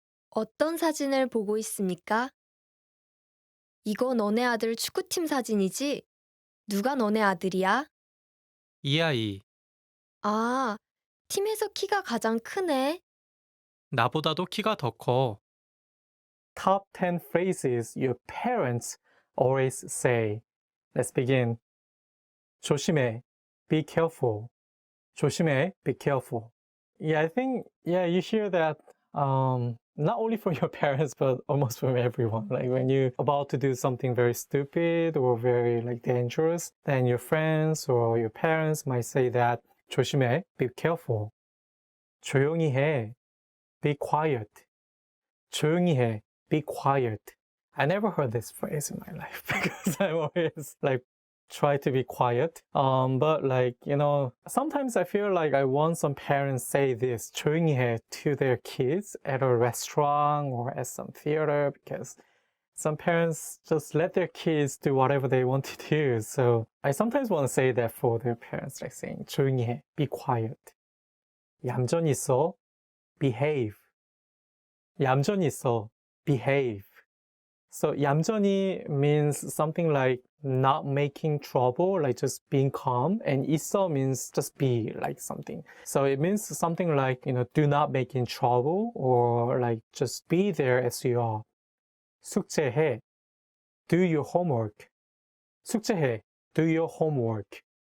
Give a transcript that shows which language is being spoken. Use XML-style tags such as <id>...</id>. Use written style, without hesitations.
<ko>어떤 사진을 보고 있습니까? 이거 너네 아들 축구팀 사진이지? 누가 너네 아들이야? 이 아이, 아, 팀에서 키가 가장 크네. 나보다도 키가 더 커.</ko> <en>Top 10 phrases your parents always say. Let's begin.</en> <ko>조심해,</ko> <en>be careful. 조심해, be careful. Yeah, I think, you hear that not only from your parents, but almost from everyone. Like when you're about to do something very stupid or very like dangerous, then your friends or your parents might say that</en> <ko>조심해,</ko> <en>be careful.</en> <ko>조용히 해,</ko> <en>be quiet. 조용히 해, be quiet. I never heard this phrase in my life because I'm always like try to be quiet. But like, sometimes I feel like I want some parents say this</en> <ko>조용히 해</ko> <en>to their kids at a restaurant or at some theater because some parents just let their kids do whatever they want to do. So I sometimes want to say that for their parents, like saying</en> <ko>조용히 해,</ko> <en>be quiet.</en> <ko>얌전히 있어,</ko> <en>behave. 얌전히 있어, behave. So 얌전히 means something like not making trouble, like just being calm, and 있어 means just be like something. So it means something like, do not make in trouble or like just be there as you are.</en> <ko>숙제해,</ko> <en>do your homework. 숙제해, do your homework.</en>